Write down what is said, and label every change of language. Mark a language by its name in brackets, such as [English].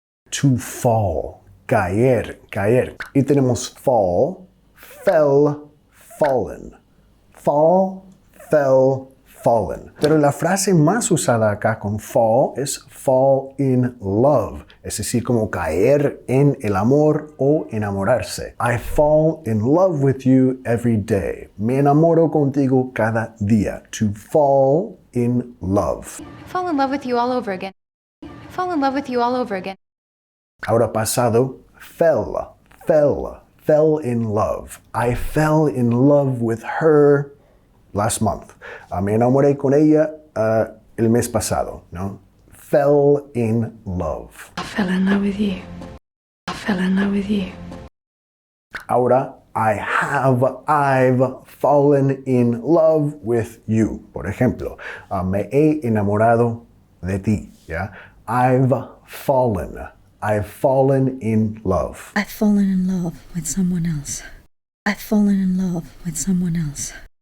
[English] To fall, [Spanish] caer, caer. Y tenemos [English] fall, fell, fallen. Fall, fell, fallen. [Spanish] Pero la frase más usada acá con fall es [English] fall in love. [Spanish] Es decir, como caer en el amor o enamorarse. [English] I fall in love with you every day. [Spanish] Me enamoro contigo cada día. [English] To fall in love. Fall in love with you all over again. Fall in love with you all over again. [Spanish] Ahora pasado, [English] fell in love. I fell in love with her last month. [Spanish] Me enamoré con ella el mes pasado, ¿no? [English] Fell in love. I fell in love with you. I fell in love with you. [Spanish] Ahora, [English] I've fallen in love with you. [Spanish] Por ejemplo, me he enamorado de ti, ¿ya? [English] I've fallen in love. I've fallen in love with someone else. I've fallen in love with someone else.